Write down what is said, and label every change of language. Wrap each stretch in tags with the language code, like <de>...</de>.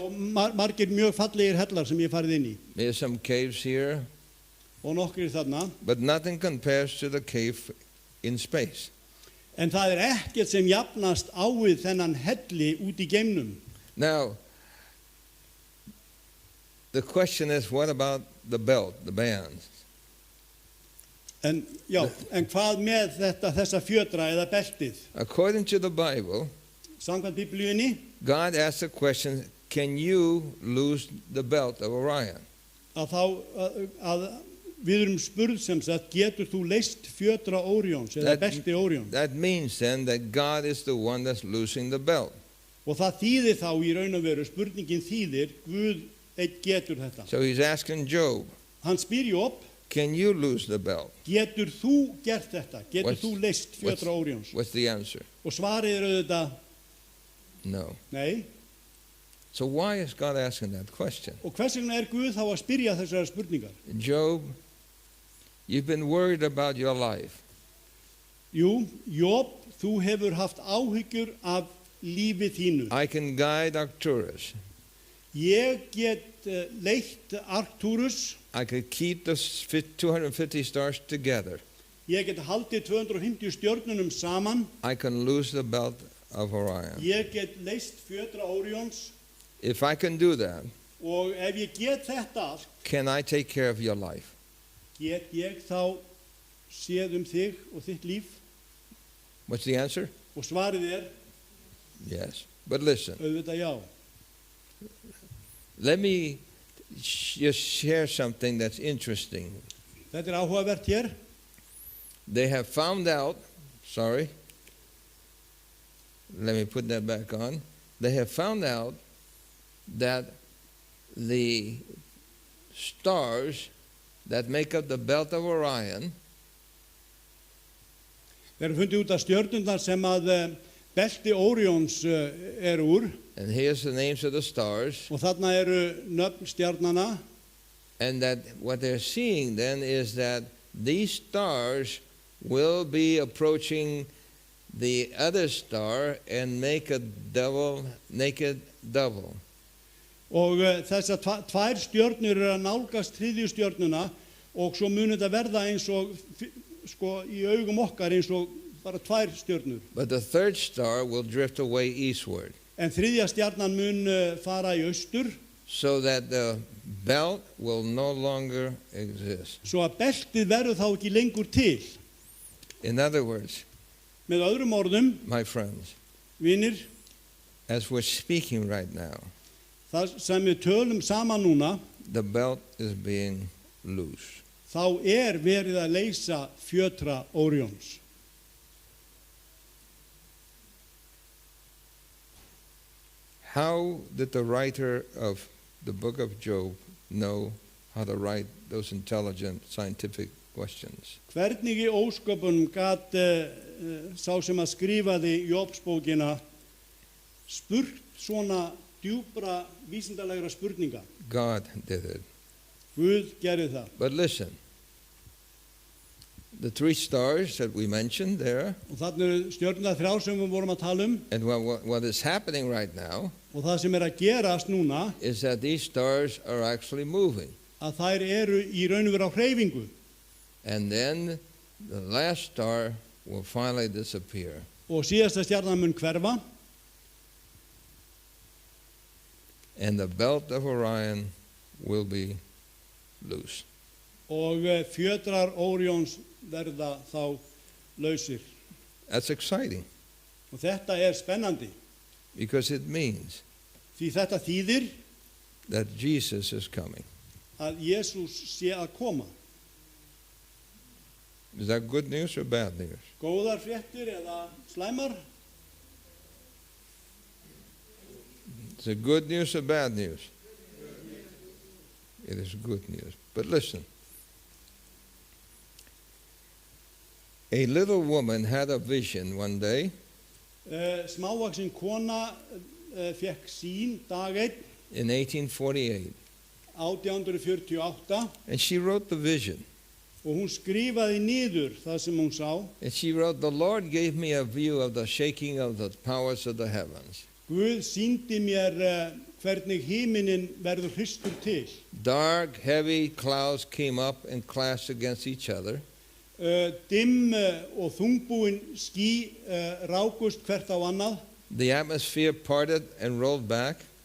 <is>og margir mjög fallegir hellar sem ég hef farið inn í.</is> <en>There's some caves here,</en> <is>Og nokkrir þarna.</is> <en>but nothing compares to the cave in space.</en> <is>En það ekkert sem jafnast á við þennan helli út í geimnum.</is> <en>Now, the question is, what about the belt, the bands?</en> <is>En hvað með þessa fjötra eða beltið?</is> <en>According to the Bible,</en> <is>Samkvæmt Biblíunni,</is> <en>God asked the question, can you lose the belt of Orion?</en> <is>að við erum spurð sem sagt, getur þú leyst fjötra Óríons eða belti Óríons?</is> <en>That means then that God is the one that's losing the belt.</en> <is>Og það þýðir þá í raun og veru, spurningin þýðir, Guð einn getur þetta.</is> <en>So he's asking Job,</en> <is>Hann spyr Job,</is> <en>can you lose the belt?</en> <is>getur þú gert þetta? Getur</is> <en>What's-</en> <is>þú leyst fjötra Óríons?</is> <en>What's the answer?</en> <is>Og svarið er auðvitað,</is> <en>No.</en> <is>nei.</is> <en>So why is God asking that question?</en> <is>Og hvers vegna Guð þá að spyrja þessara spurningar?</is> <en>Job, you've been worried about your life.</en> <is>Jú, Job, þú hefur haft áhyggjur af lífi þínu.</is> <en>I can guide Arcturus.</en> <is>Ég get leitt Arcturus,</is> <en>I could keep the 250 stars together.</en> <is>ég get haldið 250 stjörnunum saman,</is> <en>I can lose the belt of Orion.</en> <is>ég get leyst fjötra Óríons</is> <en>If I can do that,</en> <is>og ef ég get þetta allt,</is> <en>can I take care of your life?</en> <is>get ég þá séð þig og þitt líf?</is> <en>What's the answer?</en> <is>Og svarið er,</is> <en>Yes. But listen,</en> <is>auðvitað já.</is> <en>let me just share something that's interesting.</en> <is>Þetta er áhugavert hér.</is> <en>They have found out, sorry, let me put that back on. They have found out that the stars that make up the belt of Orion</en> <is>Þeir eru fundið út af stjörnundar sem að belti Óríons eru úr,</is> <en>and here's the names of the stars,</en> <is>og þarna eru nöfn stjarnana,</is> <en>and that what they're seeing then is that these stars will be approaching the other star and make a double, naked double.</en> <is>og þessar tvær stjörnur eru að nálgast þriðju stjörnuna og svo mun þetta verða eins og sko í augum okkar eins og bara tvær stjörnur.</is> <en>But the third star will drift away eastward,</en> <is>En þriðja stjarnan mun fara í austur,</is> <en>so that the belt will no longer exist.</en> <is>svo að beltið verður þá ekki lengur til.</is> <en>In other words,</en> <is>Með öðrum orðum,</is> <en>my friends,</en> <is>vinir,</is> <en>as we're speaking right now,</en> <is>það sem við tölum saman núna,</is> <en>the belt is being loose.</en> <is>þá verið að leysa fjötra Óríons.</is> <en>How did the writer of the book of Job know how to write those intelligent scientific questions?</en> <is>Hvernig í ósköpunum gat sá sem að skrifaði Jobsbókina spurt svona djúpra vísindalegra spurninga?</is> <en>God did it.</en> <is>Guð gerði það.</is> <en>But listen, the three stars that we mentioned there,</en> <is>Og þarna eru stjörnurnar þrjár sem við vorum að tala</is> <en>and what is happening right now</en> <is>og það sem að gerast núna,</is> <en>is that these stars are actually moving.</en> <is>að þær eru í raun og veru á hreyfingu.</is> <en>And then the last star will finally disappear.</en> <is>Og síðasta stjarnan mun hverfa</is> <en>And the belt of Orion will be loose.</en> <is>og fjötrar Óríons verða þá lausir.</is> <en>That's exciting</en> <is>Og þetta spennandi,</is> <en>because it means</en> <is>því þetta þýðir</is> <en>that Jesus is coming.</en> <is>að Jesús sé að koma.</is> <en>Is that good news or bad news?</en> <is>Góðar fréttir eða slæmar?</is> <en>Is it good news or bad news? It is good news. But listen. A little woman had a vision one day</en> <is>Smávaxin kona fekk sín dag einn</is> <en>in 1848,</en> <is>1848</is> <en>and she wrote the vision.</en> <is>og hún skrifaði niður það sem hún sá.</is> <en>And she wrote, "The Lord gave me a view of the shaking of the powers of the heavens.</en> <is>Guð sýndi mér hvernig himinin verður hristur til.</is> <en>Dark, heavy clouds came up and clashed against each other.</en> <is>Dimm og þungbúin ský rákust hvert á annað</is> <en>The atmosphere parted and rolled back.</en>